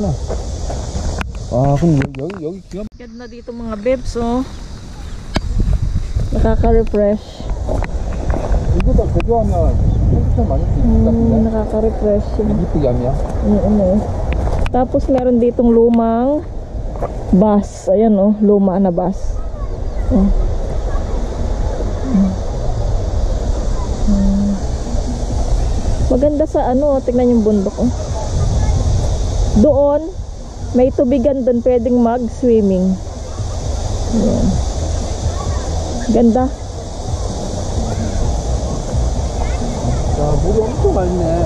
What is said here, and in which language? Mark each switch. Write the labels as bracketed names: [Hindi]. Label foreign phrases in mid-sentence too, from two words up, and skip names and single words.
[Korean] 아 그럼 여기 기가 [Filipino] Ganda dito mga bebs oh. Nakaka-refresh. [Korean] 이거 다 제조하면 컴퓨터 많이 쓸 것 같은데. [Filipino] Nakaka-refresh. [Korean] 이쁘게 하면. [Filipino] Tapos meron ditong lumang bus. Ayan oh, luma na bus. Maganda sa ano, tignan yung bundok oh. Doon may tubigan doon, pwedeng mag-swimming. Ayan. Ganda. [Korean] 야 물이 엄청 맑네.